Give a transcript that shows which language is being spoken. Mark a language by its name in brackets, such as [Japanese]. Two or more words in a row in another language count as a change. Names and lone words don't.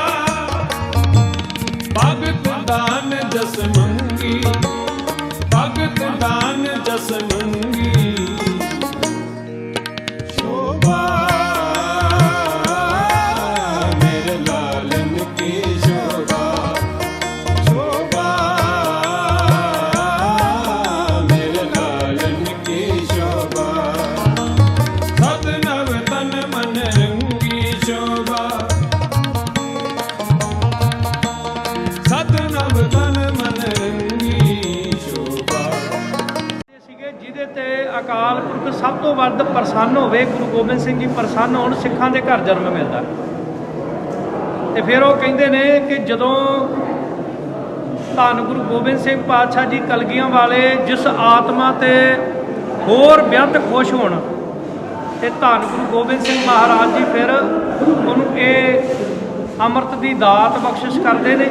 [Hindi] भगत दान जस मंगी, भगत दान जस मंगी शोभा मेरे लालन की शोभा, शोभा मेरे लालन की शोभा। सत नव तन मन रंगी शोभा, सत नव तन मन रंगी शोभा। [Punjabi] ਜਿਹਦੇ ਤੇ ਅਕਾਲ ਪੁਰਖ ਸਭ ਤੋਂ ਵੱਧ ਪ੍ਰਸੰਨ ਹੋਵੇ, ਗੁਰੂ ਗੋਬਿੰਦ ਸਿੰਘ ਜੀ ਪ੍ਰਸੰਨ ਹੋਣ, ਸਿੱਖਾਂ ਦੇ ਘਰ ਜਨਮ ਮਿਲਦਾ। ਤੇ ਫਿਰ ਉਹ ਕਹਿੰਦੇ ਨੇ ਕਿ ਜਦੋਂ ਧੰਨ ਗੁਰੂ ਗੋਬਿੰਦ ਸਿੰਘ ਪਾਤਸ਼ਾਹ ਜੀ ਕਲਗੀਆਂ ਵਾਲੇ ਜਿਸ ਆਤਮਾ ਤੇ ਹੋਰ ਬੇਅੰਤ ਖੁਸ਼ ਹੋਣ, ਤੇ ਧੰਨ ਗੁਰੂ ਗੋਬਿੰਦ ਸਿੰਘ ਮਹਾਰਾਜ ਜੀ ਫਿਰ ਉਹਨੂੰ ਇਹ ਅੰਮ੍ਰਿਤ ਦੀ ਦਾਤ ਬਖਸ਼ਿਸ਼ ਕਰਦੇ ਨੇ।